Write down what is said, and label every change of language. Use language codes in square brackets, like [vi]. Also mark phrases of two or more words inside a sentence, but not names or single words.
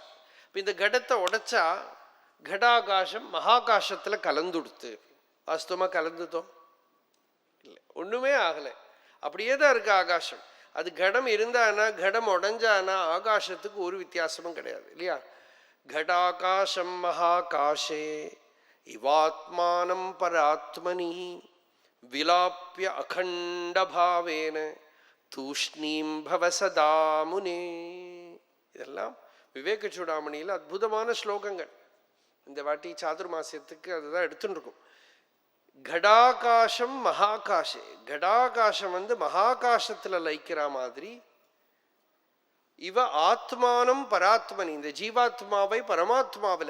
[ta] இந்த கடத்தை உடைச்சா கடாகாசம் மகாகாசத்துல கலந்துடுத்து. வாஸ்தவமா கலந்துட்டோம் இல்லை, ஒண்ணுமே ஆகலை, அப்படியே தான் இருக்கு ஆகாசம். அது கடம் இருந்தானா, கடம் உடஞ்சானா ஆகாசத்துக்கு ஒரு வித்தியாசமும் கிடையாது இல்லையா. [sa] घटाकाशं महाकाशे इवात्मानं परात्मनि विलाप्य अखण्डभावेन तूष्णीं भव सदा मुने. [ta] இதெல்லாம் விவேக சூடாமணியில் அற்புதமான ஸ்லோகங்கள். இந்த வாட்டி சாதுர்மாசியத்துக்கு அதுதான் எடுத்துட்டு இருக்கும். [sa] घटाकाशं महाकाशे, [ta] கடாகாசம் மகாகாசத்துல லயிக்கிற மாதிரி, [sa] इव आत्मानं परात्मनि, [ta] இந்த ஜீவாத்மாவை பரமாத்மாவில்.